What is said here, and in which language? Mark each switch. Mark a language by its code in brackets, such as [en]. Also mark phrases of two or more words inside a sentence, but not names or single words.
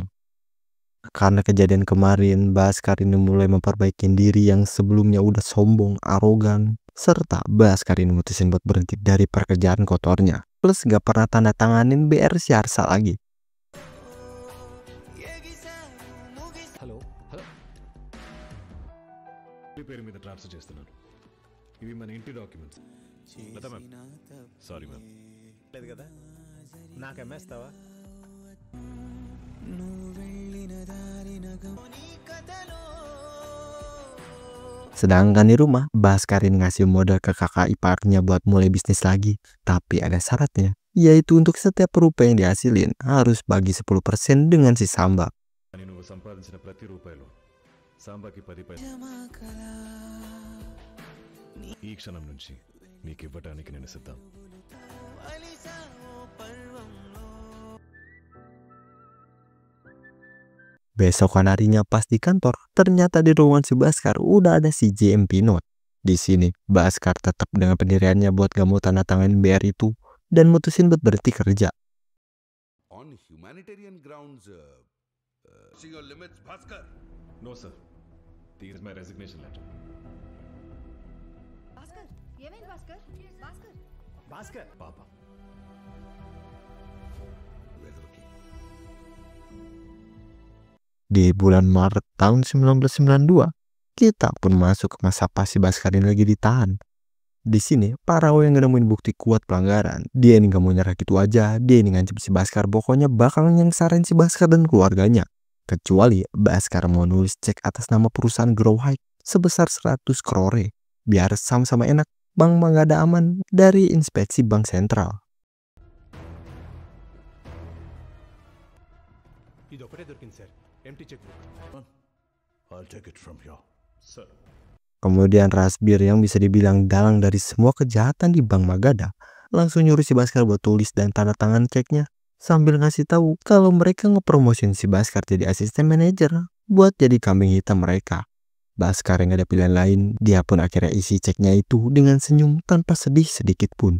[id] Karena kejadian kemarin, Bhaskar ini mulai memperbaiki diri yang sebelumnya udah sombong, arogan, serta Bhaskar ini mutusin buat berhenti dari pekerjaan kotornya. Plus gak pernah tanda tanganin BR si Harsa lagi. [en] hello hello, [te] మీ పేరు మీద ట్రాన్స్ఫర్ చేస్తున్నాను. ఇవి మన ఇంటి డాక్యుమెంట్స్. [en] Lata ma'am, sorry ma'am. [te] లేదు కదా, నాకు అమ్మేస్తావా? [id] Sedangkan di rumah, Bhaskar ini ngasih modal ke kakak iparnya buat mulai bisnis lagi. Tapi ada syaratnya, yaitu untuk setiap rupiah yang dihasilin harus bagi 10% dengan si Samba. [te] కానీ నువ్వు సంపాదించిన ప్రతి రూపాయలు సాంబాకి 10 పైసలు. ఈ క్షణం నుంచి నీకు ఇవ్వడానికి నేను సిద్ధం. [id] Besokan harinya pas di kantor, ternyata di ruangan si Bhaskar udah ada si JMP Note. Di sini, Bhaskar tetap dengan pendiriannya buat gak mau tanda tangan BR itu. dan mutusin buat berhenti kerja. [en] On humanitarian grounds, see your limits, Bhaskar. No, sir. This is my resignation letter. [te] భాస్కర్ ఏమైంది భాస్కర్ భాస్కర్ భాస్కర్ [en] Papa. [id] Di bulan Maret tahun 1992, kita pun masuk ke masa pas si Bhaskar ini lagi ditahan. Di sini, Pak Rao yang gak nemuin bukti kuat pelanggaran. Dia ini gak mau nyerah gitu aja. Dia ini ngancam si Bhaskar, pokoknya bakal nyengsarin si Bhaskar dan keluarganya. Kecuali Bhaskar mau nulis cek atas nama perusahaan Grow High sebesar 100 crore. Biar sama-sama enak, Bank Manggada aman dari inspeksi Bank Sentral. [te] ఇది ఒకటే దొరికింది సార్ [en] empty cheque book I'll take it from here. Sir. [id] Kemudian Rasbir yang bisa dibilang dalang dari semua kejahatan di Bank Manggada langsung nyuruh si Bhaskar buat tulis dan tanda tangan ceknya sambil ngasih tahu kalau mereka ngepromosin si Bhaskar jadi asisten manajer buat jadi kambing hitam mereka. Bhaskar yang gak ada pilihan lain, dia pun akhirnya isi ceknya itu dengan senyum tanpa sedih sedikit pun.